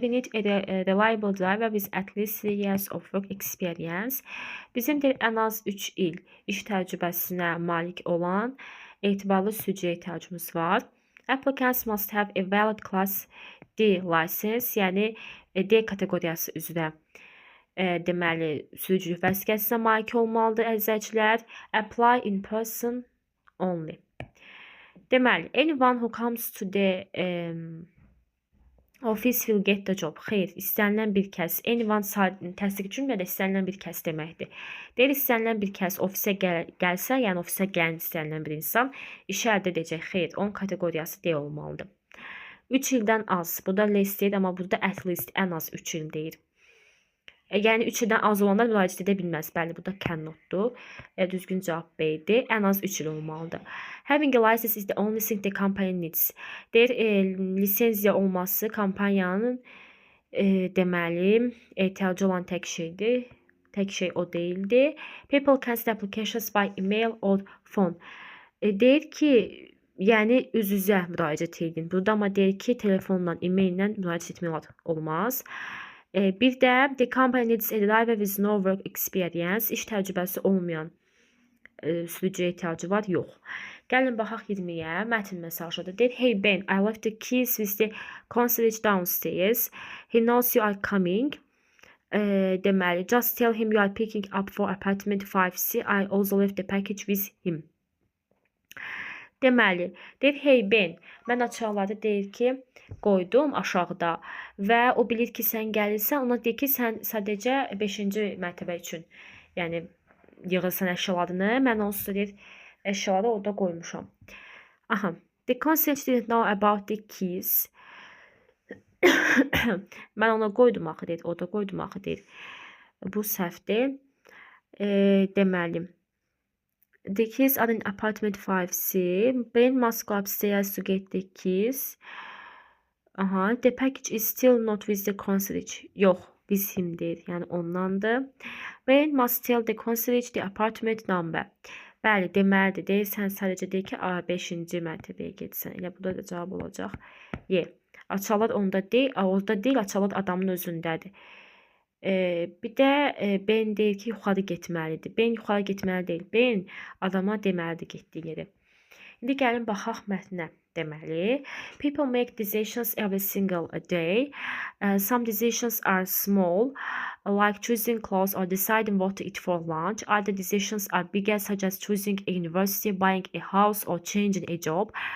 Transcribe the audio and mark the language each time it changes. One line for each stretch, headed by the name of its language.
English: We need a reliable driver with at least 3 years of work experience.
Azerbaijani: Bizim ən az 3 il iş təcrübəsinə malik olan etibarlı sürücüyə ehtiyacımız var.
English: Applicants must have a valid class D license,
Azerbaijani: yəni D kateqoriyası üzrə deməli sürücülük vəsiqəsinə malik olmalıdır əzizlər.
English: Apply in person only. Deməli, anyone who comes to the office will get the job.
Azerbaijani: Xeyr, istənilən bir kəs. Anyone təsdiq cümlədə istənilən bir kəs deməkdir. Deyir, istənilən bir kəs ofisə gəlsə, yəni ofisə gələn istənilən bir insan işi əldə edəcək. Xeyr, onun kateqoriyası D olmalıdır. 3 ildən az. Burada less deyir, amma burada at least ən az 3 il deyir. Yəni 3 ildən az olanlar müraciət edə bilməz. Bəli, bu da cannotdur. Düzgün cavab B idi. Ən az 3 il olmalıdır.
English: Having a license is the only thing the company needs.
Azerbaijani: Deyir, lisenziya olması kompaniyanın deməli ehtiyacı olan tək şeydir. Tək şey o deyildi.
English: People can send applications by email or phone.
Azerbaijani: Deyir ki, yəni üz-üzə müraciət edin. Burada amma deyir ki, telefonla, e-maillə müraciət etmək olmaz.
English: Bir də the company needs a driver with no work experience.
Azerbaijani: İş təcrübəsi olmayan sürücüyə ehtiyacı var, yox. Gəlin baxaq 20-yə. Mətn mesajıdır. Deyir,
English: hey Ben, I left the keys with the concierge downstairs. He knows you are coming. Deməli, just tell him you are picking up for apartment 5C. I also left the package with him.
Azerbaijani: Deməli, deyir, hey Ben, mən açıqları deyir ki, qoydum aşağıda və o bilir ki, sən gəlirsən, ona deyir ki, sən sadəcə 5-ci mərtəbə üçün, yəni yığırsan əşyalarını, mən onsuz da deyir, əşyaları orada qoymuşam.
English: Aha, the concierge didn't know about the keys.
Azerbaijani: Mən ona qoydum axı deyir, orada qoydum axı deyir. Bu səhvdir.
English: Deməli, the keys are in apartment 5C. Ben must go upstairs to get the keys. Aha, the package is still not with the concierge. Yox, with him deyir.
Azerbaijani: Yəni ondandır.
English: Ben must tell the concierge the apartment number.
Azerbaijani: Bəli, deməlidir. Deyir, sən sadəcə deyir ki, 5-ci mərtəbəyə getsən. Elə burada da cavab olacaq. Y. Açalar onda deyil, orada deyil, açalar adamın özündədir. Bir də Ben deyir ki, yuxarı getməlidir. Ben yuxarı getməli deyil. Ben adama deməlidir getdiyi yeri. İndi gəlin baxaq mətnə.
English: Deməli, people make decisions every single day. Some decisions are small, like choosing clothes or deciding what to eat for lunch. Other decisions are bigger, such as choosing a university, buying a house, or changing a job.